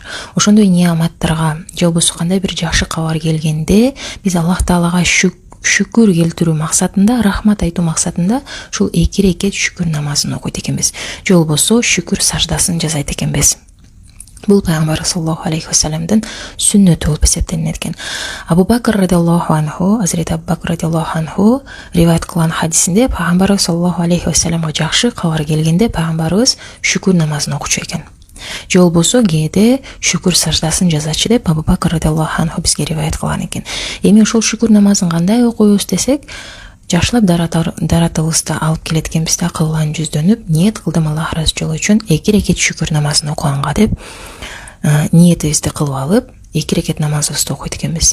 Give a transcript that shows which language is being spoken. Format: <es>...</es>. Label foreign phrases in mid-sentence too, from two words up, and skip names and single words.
<ky>Ошондой неаматтарга же болбосо кандай бир жакшы кабар келгенде, биз Аллах таалага шүкүр келтирүү максатында, рахмат айтуу максатында ушул 2 рекет шүкүр намазын окуйт экенбиз. Же болбосо шүкүр саждасын жасайт экенбиз. Бул пайгамбар</ky> <ar>صلى الله عليه</ar> <ky>вассаламдын сүннөтү болуп эсептелинет экен. Абу Бакр</ky> <ar>رضي الله عنه,</ar> <ky>Азирет Абу Бакр</ky> <ar>رضي الله عنه</ar> <ky>риваят кылган хадисинде пайгамбар</ky> <ar>صلى الله عليه</ar> <ky>вассаламга жакшы кабар келгенде пайгамбарыбыз шүкүр намазын окучу экен. Же болбосо кээде шүкүр саждасын жазачы деп Абу Бакр</ky> <ar>رضي الله عنه</ar> <ky>бизге риваят кылган экен. Эми ошол шүкүр намазын кандай окуйбуз десек, жакшылап даратыбызды алып келет экенбиз да, кылган жүздөнүп, ниет кылдым Аллах ыраазычылыгы үчүн 2 рекет шүкүр намазын окуганга деп ниетибизди кылып алып, 2 рекет намазыбызды окуйт экенбиз.</ky>